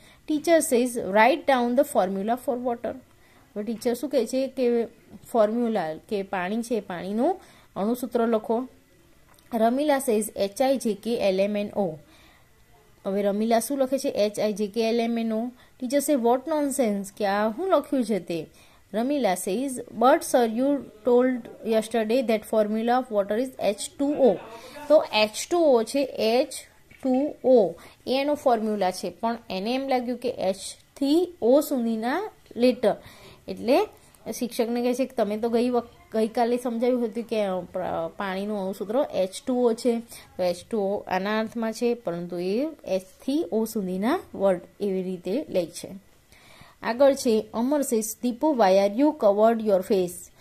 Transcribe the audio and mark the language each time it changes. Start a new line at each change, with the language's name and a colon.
English: Teacher says write down the formula for water.
Gujarati: હવે teacher શું કહે છે કે ફોર્મ્યુલા, કે પાણી છે, પાણીનું અણુસૂત્ર લખો. Ramila says HIJKLMNO. હવે રમીલા શું લખે છે, HIJKLMNO.
English: teacher say what nonsense,
Gujarati: કે આ શું લખ્યું છે તે.
English: Ramila says, but sir, you told yesterday that formula of water is H2O.
Gujarati: તો H2O છે, H2O એનો ફોર્મ્યુલા છે, પણ એને એમ લાગ્યું કે H થી O સુધીના લેટર. એટલે શિક્ષકને કહે છે કે તમે તો ગઈકાલે સમજાવ્યું હતું કે પાણીનું અણુસૂત્ર H2O છે, તો H2O આના અર્થમાં છે, પરંતુ એ H થી O સુધીના વર્ડ એવી રીતે લે છે. આગળ છે
English: Amar says Deepu why are you covered your face.